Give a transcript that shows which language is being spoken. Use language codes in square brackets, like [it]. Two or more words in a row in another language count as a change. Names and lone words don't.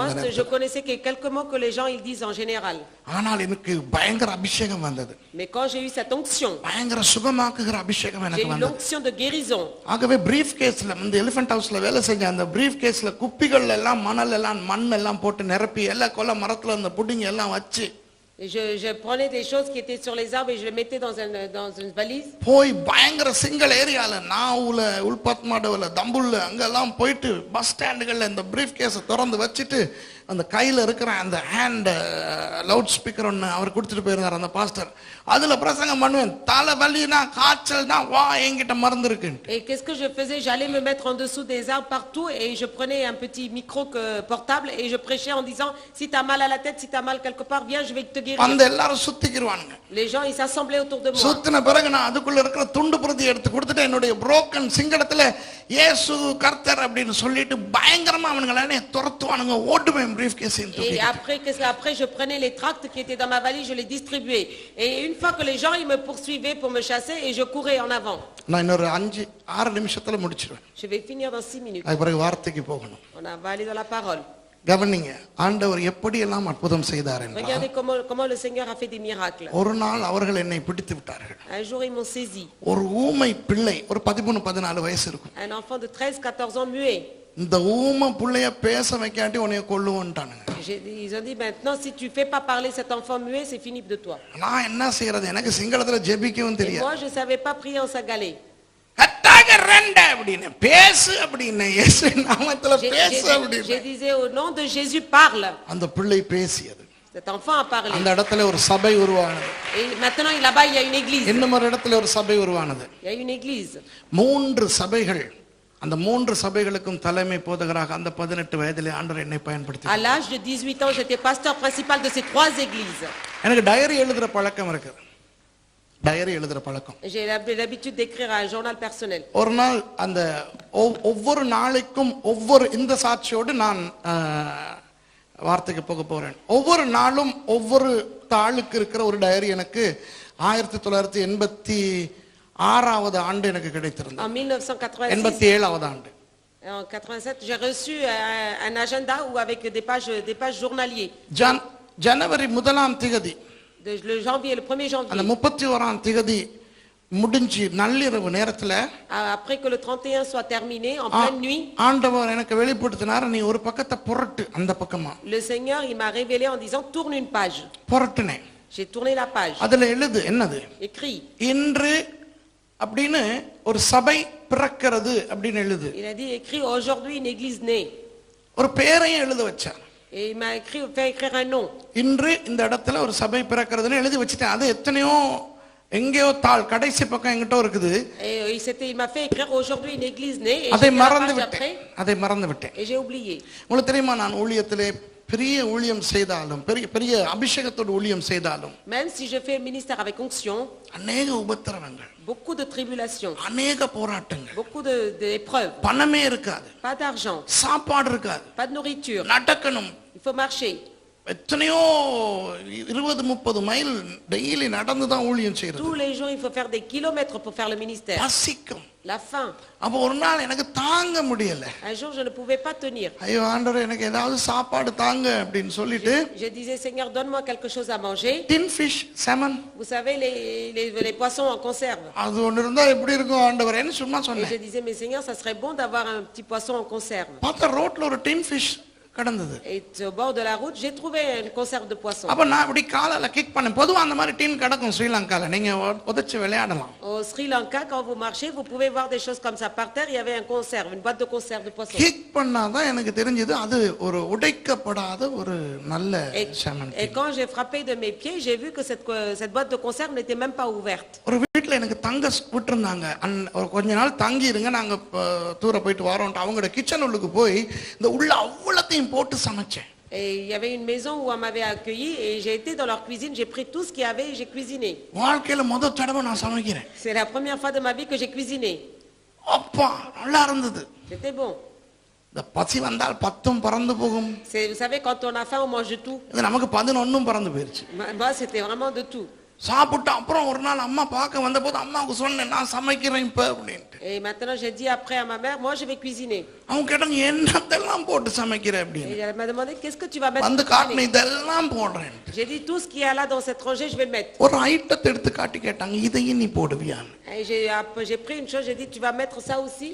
[fr] Moi, je connaissais que quelques mots que les gens ils disent en général. [ta] ஆனால் எனக்கு பயங்கர அபிஷேகம் வந்தது. [fr] Mais quand j'ai eu cette onction, [ta] பயங்கர சுகமாக்குகிற அபிஷேகம் [fr] j'ai [ta] எனக்கு [fr] eu [ta] வந்தது. [fr] l'onction de guérison. [ta] ஆகவே [en] brief caseல [ta] இந்த எலிஃபென்ட் ஹவுஸ்ல வேலை செஞ்ச அந்த [en] brief caseல [ta] குப்பிகள் எல்லாம் மணல் எல்லாம் மண் எல்லாம் போட்டு நிரப்பி எல்லா கொல்ல மரத்துல அந்த புடிங்க எல்லாம் வச்சு [fr] Et je prenais des choses qui étaient sur les arbres et je les mettais dans une valise. [ta] போய் பயங்கர சிங்கிள் ஏரியால நாவுல உள்பத்மாடவுல தம்புல்ல அங்கெல்லாம் போயிட்டு [en] bus standகள்ல [ta] இந்த [en] brief caseை [ta] திறந்து வச்சுட்டு அந்த கையில இருக்கிற அந்த [en] hand loud speaker [ta] ஒன்று அவர் கொடுத்துட்டு போயிருந்தார் அந்த பாஸ்டர், அதுல பிரசங்கம் பண்ணுவேன். தலை வலினா காய்ச்சல்னா வா என்கிட்ட மருந்து இருக்கு. [fr] Et qu'est-ce que je faisais? J'allais me mettre en dessous des arbres partout et je prenais un petit micro portable et je prêchais en disant si tu as mal à la tête, si tu as mal quelque part, viens, je vais te guérir. [ta] வந்து எல்லாரும் சுத்திக்கிடுவானுங்க. [fr] Les gens ils s'assemblaient autour de moi. [ta] சுத்தின பிறகு நான் அதுக்குள்ள இருக்கிற துண்டு பிரதி எடுத்து கொடுத்துட்டு என்னுடைய புரோக்கன் சிங்களத்துல இயேசு கர்த்தர் அப்படின்னு சொல்லிட்டு பயங்கரமா அவனுங்களே துரத்துவானுங்க, ஓட்டுவேன் பிரீஃப் கேஸ். [fr] Et après je prenais les tracts qui étaient dans ma valise, je les distribuais. Et une fois que les gens ils me poursuivaient pour me chasser et je courais en avant. [ta] நான் இன்னொரு 5-6 நிமிஷத்துல முடிச்சிருவேன். [fr] Je vais finir dans 6 minutes. [ta] அதுக்கு பிறகு வார்த்தைக்கு போகணும். [fr] On va aller dans la parole. [ta] கவனிங்க, ஆண்டவர் எப்படியெல்லாம் அற்புதம் செய்தார் என்றால், [fr] Regardez comment le Seigneur a fait des miracles. [ta] ஒரு நாள் அவர்கள் என்னை பிடித்து விட்டார்கள். [fr] Un jour, ils m'ont saisi. [ta] ஒரு ஊமை பிள்ளை, ஒரு 13-14 வயசு இருக்கும். [fr] Un enfant de 13-14 ans muet. [ta] இந்த ஊமை பிள்ளைய பேச வைக்காட்டி உன்னைய கொல்லுவோன்ட்டானுங்க. [fr] Ils ont dit, maintenant, si tu fais pas parler cet enfant muet, c'est fini de toi. [ta] நான் என்ன செய்யறது, எனக்கு சிங்களத்துல ஜெபிக்கவும் [fr] Et [ta] தெரியாது. [fr] moi, je savais pas prier en sagalé. [ta] கட்டாக ரெண்ட அப்படின்னு பேசு அப்படின்னு, இயேசு நாமத்துல பேசு [fr] Je [ta] அப்படின்னு. [fr] disais, au nom de Jésus, parle. [ta] அந்த பிள்ளை பேசியது. [fr] Cet enfant a parlé. [ta] அந்த இடத்துல ஒரு சபை உருவானது. [fr] Et maintenant, là-bas, il y a une église. [ta] இன்னும் ஒரு இடத்துல ஒரு சபை உருவானது. [fr] Il y a une église. [ta] 3 சபைகள். அந்த 3 சபைகளுக்கும் தலைமை போதகராக அந்த 18 வயதிலே ஆண்டவர் என்னை பயன்படுத்தி. [fr] À l'âge de 18 ans, j'étais pasteur principal de ces 3 églises. [ta] எனக்கு டைரி எழுதுற பழக்கம் இருக்கு. டைரி எழுதுற பழக்கம். [fr] J'ai l'habitude d'écrire un journal personnel. [ta] ஒரு நாள் அந்த ஒவ்வொரு நாளைக்கும் ஒவ்வொரு இந்த சாட்சியோடு நான் வார்த்தைக்கு போக போறேன். ஒவ்வொரு நாளும் ஒவ்வொரு தாளுக்கு இருக்கிற ஒரு டைரி எனக்கு 1986வது ஆண்டு எனக்கு கிடைத்திருந்தது. [fr] En 1986, [ta] 87வது ஆண்டு. [fr] en 87, j'ai reçu un agenda où avec des pages journaliers. [ta] ஜனவரி 1ஆம் தேதி, [fr] Le janvier, le 1er [ta] அந்த [fr] janvier. [ta] 31ஆம் தேதி முடிஞ்சு நள்ளிரவு நேரத்துல [fr] Après que le 31 soit terminé, en pleine nuit, [ta] ஆண்டவர் எனக்கு வெளிப்படுத்தினார், நீ ஒரு பக்கத்தை புரட்டு அந்த பக்கமா. [fr] le Seigneur, il m'a révélé en disant, tourne une page. [ta] புரட்டுனேன். [fr] J'ai tourné la page. [ta] அதுல எழுது என்னது, [fr] Écrit. [ta] இன்று அப்படின்னு ஒரு சபை பிறக்கிறது அப்படின்னு எழுது. [fr] Il a dit, écrit aujourd'hui une église née. [ta] ஒரு பேரையும் எழுத வச்சார். [fr] Et il m'a fait écrire un nom. [ta] இன்று இந்த இடத்துல ஒரு சபை பிறக்கிறதுன்னு எழுதி வச்சுட்டேன். அது எத்தனையோ எங்கேயோ தாள் கடைசி பக்கம் எங்கிட்ட இருக்குது. [fr] Et il m'a fait écrire aujourd'hui une église née. Et [ta] அதை [fr] j'ai fait la [ta] மறந்து [fr] page [ta] விட்டேன். [fr] après, [ta] அதை மறந்து விட்டேன். [fr] et j'ai oublié. [ta] உங்களுக்கு தெரியுமா, நான் ஊழியத்திலே பெரிய ஊழியம் செய்தாலும், பெரிய அபிஷேகத்தோடு ஊழியம் செய்தாலும், [fr] Même si je fais un ministère avec onction, [ta] அநேக உபத்திரவங்கள், [fr] beaucoup de tribulations, [ta] அநேக போராட்டங்கள், [fr] beaucoup d'épreuves, [ta] பணமே இருக்காது, [fr] pas d'argent, [ta] சாப்பாடு இருக்காது, [fr] pas de nourriture, [ta] நடக்கணும், [fr] il faut marcher. [ta] எத்தனையோ 20-30 மைல் டெய்லி நடந்து தான் ஊழியம் செய்யறது. [fr] Tous les jours, il faut faire des kilomètres pour faire le ministère. [ta] பசிக்கும். [fr] La faim. [ta] அப்போ ஒரு நாள் எனக்கு தாங்க முடியல. [fr] Un jour, je ne pouvais pas tenir. [ta] ஐயோ ஆண்டவரே, எனக்கு ஏதாவது சாப்பாடு தாங்க அப்படின்னு சொல்லிட்டு, [fr] Je disais, Seigneur, donne-moi quelque chose à manger. [en] tin fish, salmon, [fr] Vous savez, les poissons en conserve. [ta] அது ஒன்று இருந்தா எப்படி இருக்கும் ஆண்டவரேன்னு சும்மா [fr] Et [ta] சொன்னேன். [fr] je disais, mais Seigneur, ça serait bon d'avoir un petit poisson en conserve. [ta] பார்த்தா ரோட்ல ஒரு [en] tin fish [ta] கடந்தது. [fr] Et au bord de la route, j'ai trouvé une conserve de poisson. [ta] அப்ப நான் இப்படி காலால கிக் பண்ணேன். பொதுவா அந்த மாதிரி டின் கிடக்கும் ஸ்ரீலங்கால, நீங்க உதைச்சு விளையாடலாம். [fr] Au Sri Lanka, quand vous marchez, vous pouvez voir des choses comme ça par terre. Il y avait un conserve, une boîte de conserve de poisson. [ta] கிக் பண்ணாதான் எனக்கு தெரிஞ்சது அது ஒரு உடைக்கப்படாத ஒரு நல்ல salmon. [fr] Et quand j'ai frappé de mes pieds, j'ai vu que cette boîte de conserve n'était même pas ouverte. [ta] ஒரு வீட்டுல எனக்கு தங்க விட்டுருந்தாங்க. ஒரு கொஞ்ச நாள் தங்கி இருங்க, நாங்க தூர போயிட்டு வரோம். அவங்களோட கிச்சன் உள்ளுக்கு போய் இந்த உள்ள அவ்வளத்தையும் போட்டு சமைச்சேன். [fr] Et il y avait une maison où on m'avait accueilli et j'ai été dans leur cuisine, j'ai pris tout ce qu'il y avait et j'ai cuisiné. [ta] வாழ்க்கையில முதல் தடவை நான் சமைக்கிறேன். [fr] C'est la première fois de ma vie que j'ai cuisiné. [ta] அப்பா நல்லா இருந்தது. [fr] C'était bon. [ta] இந்த பசி வந்தால் 10ம் பறந்து போகும். [fr] Vous savez, quand on a faim, on mange de tout. [ta] இது நமக்கு 11ம் பறந்து போயிருச்சு. [fr] Moi, c'était vraiment de tout. [ta] சாப்பிட்டு அப்புறம் ஒரு நாள் அம்மா பார்க்க வந்த போது அம்மாவுக்கு சொன்னேன், நான் சமைக்கிறேன் இப்ப அப்படின்ட்டு. [fr] Et maintenant, j'ai dit après à ma mère, moi, je vais cuisiner. [ta] அவங்க கேட்டாங்க, என்னத்தெல்லாம் போட்டு சமைக்கிற அப்படின்னு. [fr] Et elle m'a demandé, qu'est-ce que tu vas mettre? [ta] வந்து காட்டின இதெல்லாம் போடுறேன். [fr] J'ai dit, tout ce qu'il y a là dans cette rangée, je vais le mettre. [ta] ஒரு ஐட்டத்தை எடுத்து காட்டி கேட்டாங்க, இதையும் நீ போடுவியான்னு. [fr] Et j'ai pris une chose, j'ai dit, tu vas mettre ça aussi?